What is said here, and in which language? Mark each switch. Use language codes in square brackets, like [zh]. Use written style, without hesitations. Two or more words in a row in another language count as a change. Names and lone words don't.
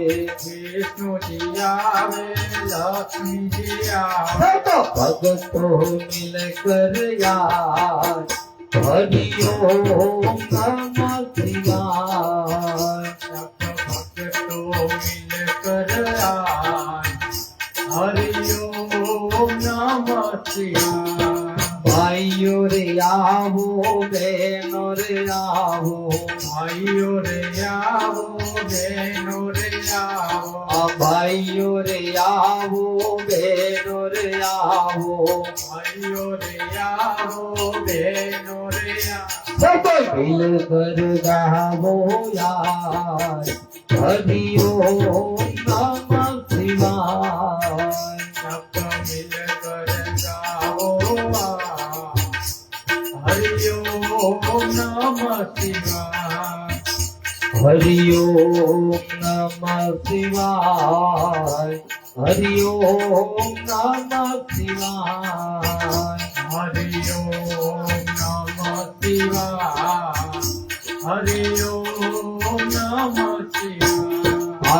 [hi] विष्णु जी आवे लक्ष्मी जी आवे भगतों मिल कर यार [sa] हरि ओम नमः शिवाय [hi] सब भक्तों मिल कर आए [sa] हरि ओम नमः शिवाय [hi] भाइयों रे आवो बहनों रे आवो भाइयों रे आओ बहनों रे आओ भाइयों रे आवो बहनों रे आवो भाइयों रे आओ बहनों रे आओ सब मिल कर गावो यार [sa] हरि ओम नमः शिवाय [hi] सब मिल कर गाओ [sa] हरि ओम नमः शिवाय हरि ओम नमः शिवाय हरि ओम नमः शिवाय हरि ओम नमः शिवाय हरि ओम नमः शिवाय